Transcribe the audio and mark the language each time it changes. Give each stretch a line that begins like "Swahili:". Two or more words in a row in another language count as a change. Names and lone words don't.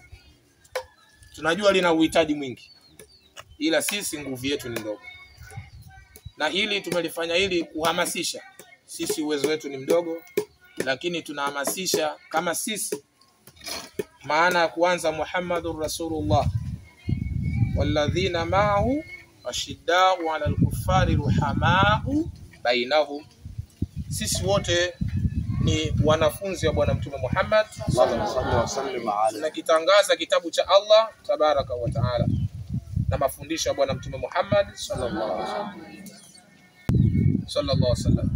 Swahili: Tunajua lina uhitaji mwingi, ila sisi nguvu yetu ni ndogo, na hili tumelifanya ili kuhamasisha. Sisi uwezo wetu ni mdogo, lakini tunahamasisha kama sisi, maana ya kuanza
Arabic: محمد رسول الله والذين معه أشداء على الكفار رحماء بينهم.
Swahili: Sisi wote ni wanafunzi wa bwana mtume Muhammad
Arabic: صلى الله عليه وسلم,
Swahili: na kitangaza kitabu cha Allah
Arabic: تبارك وتعالى
Swahili: na mafundisho ya bwana mtume Muhammad
Arabic: صلى الله عليه وسلم.